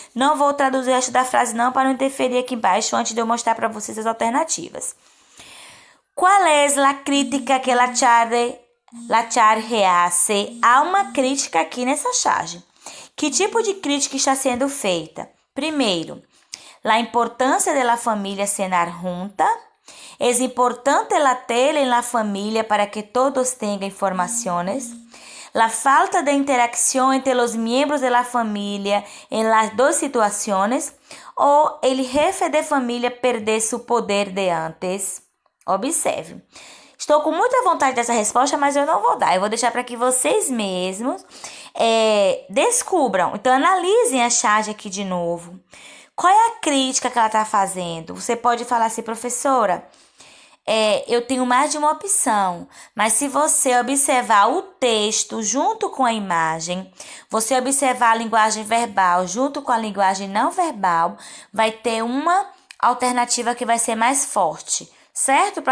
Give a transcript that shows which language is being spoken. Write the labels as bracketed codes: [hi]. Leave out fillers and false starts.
[pt] Não vou traduzir o resto da frase não para não interferir aqui embaixo antes de eu mostrar para vocês as alternativas. Qual é a crítica que [es] la charge hace? [pt] Há uma crítica aqui nessa charge. Que tipo de crítica está sendo feita? Primeiro, [es] la importância de la familia cenar junta. Es importante la tele en la familia para que todos tengan informaciones. La falta de interacción entre los miembros de la familia en las dos situaciones, o el jefe de família perder su poder de antes. [pt] Observe. Estou com muita vontade dessa resposta, mas eu não vou dar. Eu vou deixar para que vocês mesmos descubram. Então, analisem a charge aqui de novo. Qual é a crítica que ela está fazendo? Você pode falar assim, professora, eu tenho mais de uma opção, mas se você observar o texto junto com a imagem, você observar a linguagem verbal junto com a linguagem não verbal, vai ter uma alternativa que vai ser mais forte, certo?